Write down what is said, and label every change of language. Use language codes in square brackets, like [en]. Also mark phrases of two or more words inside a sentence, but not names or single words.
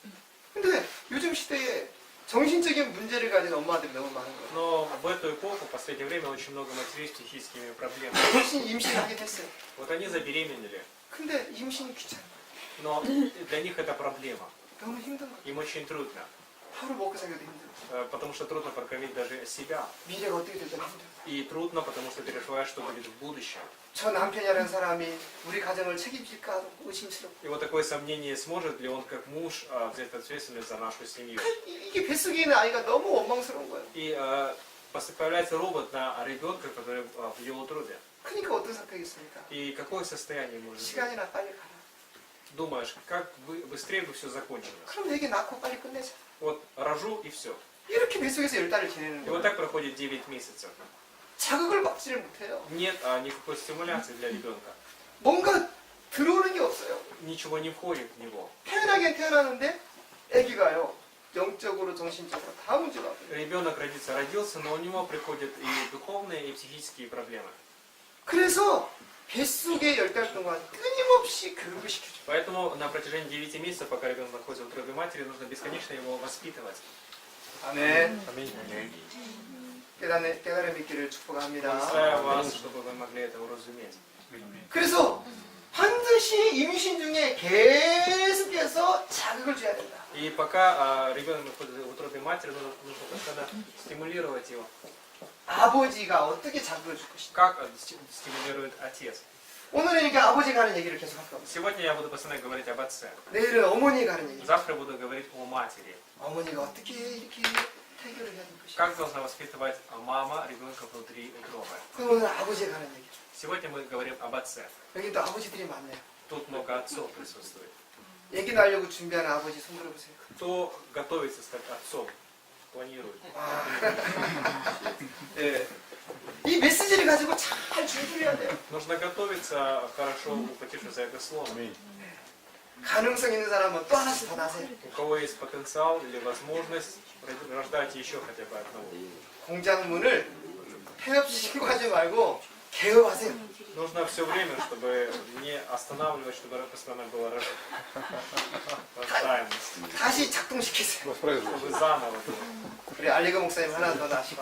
[ko] 근데 요즘 시대에 정신적인 문제를 가진 엄마들이 너무 많은 거예요. [ru] Но в эту эпоху, в последнее время, очень много матерей с психическими проблемами. [ko] 임신하긴 했어요. [ru] Вот они забеременели, [ko] 근데 임신이 귀찮아요. [ru] но для них это проблема. [ko] 너무 힘든 거예요. [ru] Им очень трудно, [ko] 하루 먹고 살기도 힘들어요. [ru] потому что трудно прокормить даже себя. [ko] 미래가 어떻게 될지 힘들어요. [ru] И трудно, потому что переживаешь, что будет в будущем. [ko] 저 남편이라는 사람이 우리 가정을 책임질까 하고 의심스럽고 [ru] И вот такое сомнение, сможет ли он как муж взять ответственность за нашу семью. [ko] 이게 뱃속에 있는 아이가 너무 원망스러운 거예요. [ru] И появляется робот на ребенка, который в его утробе. [ko] 그러니까 어떤 성격이 있습니까? [ru] И какое состояние может быть? [ko] 시간이나 빨리 가라. [ru] Думаешь, как быстрее бы все закончилось. [ko] 그럼 애기 낳고 빨리 끝내자. [ru] Вот рожу и все. [ko] 이렇게 뱃속에서 10달을 지내는 [ru] И вот [ko] 거예요. [ru] так проходит 9 месяцев. [ko] 자극을 받지를 못해요. [ru] Нет никакой стимуляции для ребенка. [ko] 뭔가 들어오는 게 없어요. [ru] Ничего не входит в него. [ko] 태어나긴 태어나는데 애기가요. 영적으로 정신적으로 다 문제가 없어요. [ru] Ребенок родился, но у него приходят и духовные, и психические проблемы. [ko] 그래서 뱃속에 10달 동안 끊임없이 교육을 시켜줘요. [ru] Поэтому на протяжении 9 месяцев, пока ребенок находится в утробе матери, нужно бесконечно его воспитывать. [ko] 아멘. [ru] Аминь. [ko] 깨달음의 길을 축복합니다. [ru] Благословляю вас, чтобы вы могли это уразуметь. [ko] 그래서 반드시 임신 중에 계속해서 자극을 줘야 된다. [ru] И пока ребенок находится в утробе матери, нужно постоянно стимулировать его. [ko] 아버지가 어떻게 자극을 줄 것인가. [ru] Как стимулирует отец? [ko] 오늘은 이렇게 아버지가 하는 얘기를 계속 할 겁니다. [ru] Сегодня я буду постоянно говорить об отце. [ko] 내일은 어머니가 하는 얘기. [ru] Завтра буду говорить о матери. [ko] 어머니가 어떻게 이렇게 태교를 해야 될 것인가. [ru] Как должна воспитывать мама ребенка внутри утробы. [ko] 그럼 오늘 아버지가 하는 얘기. [ru] Сегодня мы говорим об отце. [ko] 여기 또 아버지들이 많네요. [ru] Тут много отцов присутствует. [ko] 얘기 나려고 준비하는 아버지 손 들어보세요. [ru] Кто готовится стать отцом? Планирует. [ko] 네. 이 메시지를 가지고 잘 준비해야 돼요. [ru] Нужно готовиться, хорошо ухватившись за это слово. [ko] 가능성 있는 사람은 또 하나씩 더 나세요. [ru] У кого есть потенциал или возможность, рождайте еще хотя бы одного. [ko] 공장문을 폐업 신고하지 말고 개업하세요. [ru] Нужно все время, чтобы не останавливать, чтобы постоянно была рождаемость. [ko] 다시 작동시키세요. [ru] Чтобы заново было. [ko] 우리 알리가 목사님 하나 더 나시고.